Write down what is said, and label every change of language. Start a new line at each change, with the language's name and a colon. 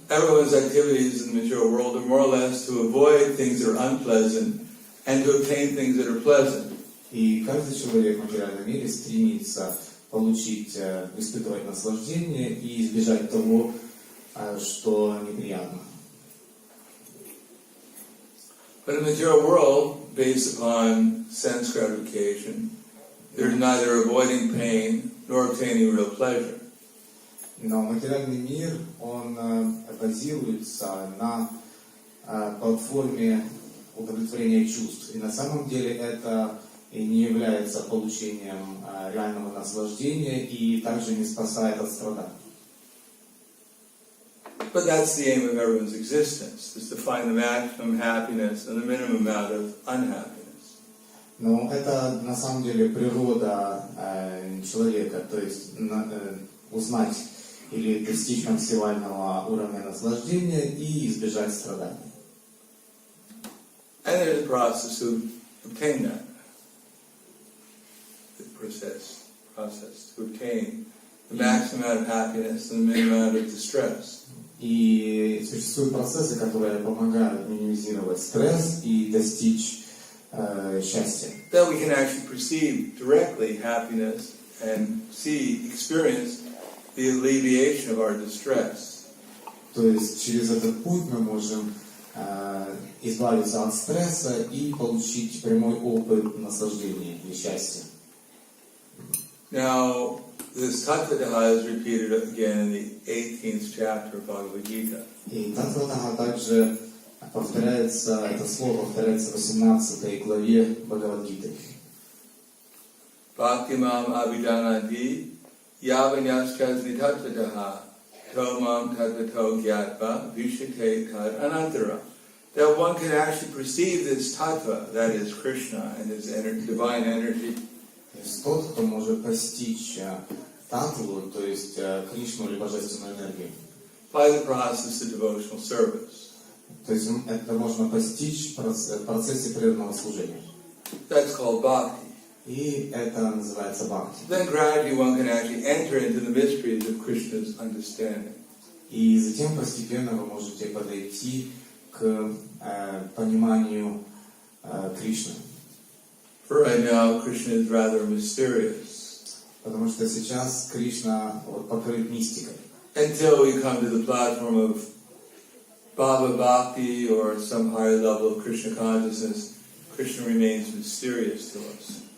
English: Everyone's activities in the material world are more or less to avoid things that are unpleasant and to obtain things that are pleasant.
Russian: И каждый человек в материальном мире стремится испытывать наслаждение и избежать того, что неприятно.
English: But in the material world, based upon sense gratification, there's neither avoiding pain nor obtaining real pleasure.
Russian: Но материальный мир, он базируется на платформе удовлетворения чувств. И на самом деле это и не является получением реального наслаждения и также не спасает от страданий.
English: But that's the aim of everyone's existence, is to find the maximum happiness and the minimum amount of unhappiness.
Russian: Но это на самом деле природа человека, то есть узнать или достичь максимального уровня наслаждения и избежать страданий.
English: And there's a process to obtain that. The process to obtain the maximum amount of happiness and the minimum amount of distress.
Russian: И существуют процессы, которые помогают минимизировать стресс и достичь счастья.
English: That we can actually perceive directly happiness and experience the alleviation of our distress.
Russian: То есть через этот путь мы можем избавиться от стресса и получить прямой опыт наслаждения и счастья.
English: Now, this Tattva is repeated again in the 18th chapter of Bhagavad Gita.
Russian: И Татватаха также повторяется, это слово повторяется в 18 главе Бхагавад-гиты.
Sanskrit: Bhaktimam abhidanati yavanyaschazni tattvataha tomam tattvato gyatva vishite tad anantara
English: that one can actually perceive this tattva, that is Krishna and his divine energy.
Russian: То есть тот, кто может постичь татву, то есть Кришну или божественную энергию.
English: By the process of devotional service.
Russian: То есть это можно постичь в процессе преданного служения.
English: That's called bhakti.
Russian: И это называется бхакти.
English: Then gradually one can actually enter into the mysteries of Krishna's understanding.
Russian: И затем постепенно вы можете подойти к пониманию Кришны.
English: For right now, Krishna is rather mysterious.
Russian: Потому что сейчас Кришна покрыт мистикой.
English: Until we come to the platform of Bhava Bhakti or some higher level of Krishna consciousness, Krishna remains mysterious to us.